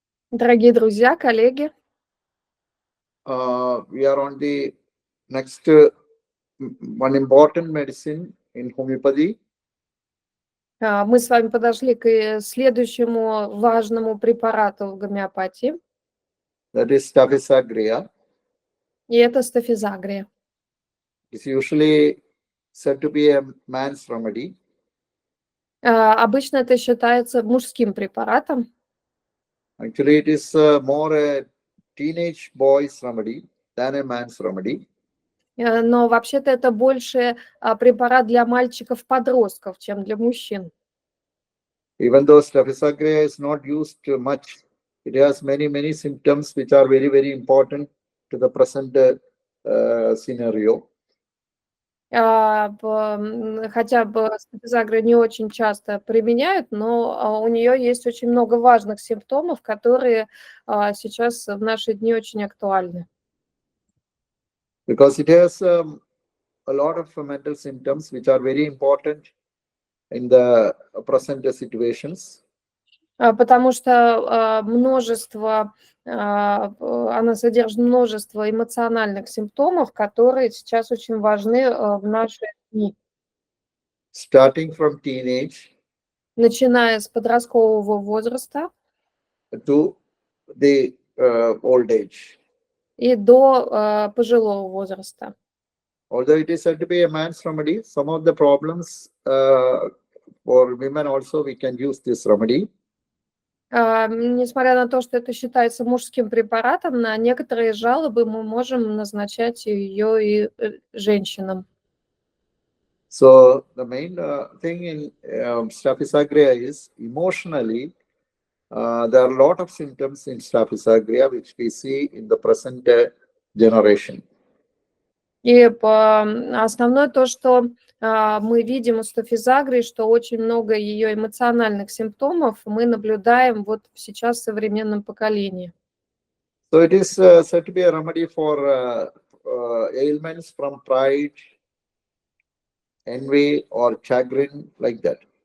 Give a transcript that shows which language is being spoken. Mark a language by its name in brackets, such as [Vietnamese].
[Russian] Дорогие друзья, коллеги, [English] we are on the next one important medicine in homeopathy. [Russian] мы с вами подошли к следующему важному препарату в гомеопатии. [English] That is Staphysagria. [Russian] И это Staphysagria. [English] It's usually said to be a man's remedy. [Russian] Обычно это считается мужским препаратом. [English] Actually, it is more a teenage boy's remedy than a man's remedy. [Russian] Но вообще-то это больше препарат для мальчиков-подростков, чем для мужчин. [English] Even though Staphysagria is not used much, it has many symptoms which are very important to the present scenario. [Russian] Хотя бы Staphysagria не очень часто применяют, но у нее есть очень много важных симптомов, которые сейчас в наши дни очень актуальны. [English] Because it has a lot of mental symptoms which are very important in the present situations. [Russian] Потому что она содержит множество эмоциональных симптомов, которые сейчас очень важны в наши дни. [English] Starting from teenage, [Russian] начиная с подросткового возраста [English] to the old age. [Russian] И до пожилого возраста. [English] Although it is said to be a man's remedy, some of the problems for women also we can use this remedy. [Russian] Несмотря на то, что это считается мужским препаратом, на некоторые жалобы мы можем назначать ее и женщинам. [English] So the main thing in Staphysagria is emotionally, there are a lot of symptoms in Staphysagria which we see in the present generation. [Russian] И основное то, что мы видим у Staphysagria, что очень много ее эмоциональных симптомов мы наблюдаем вот сейчас в современном поколении. [English] So it is said to be a remedy for ailments from pride, envy or chagrin, like that.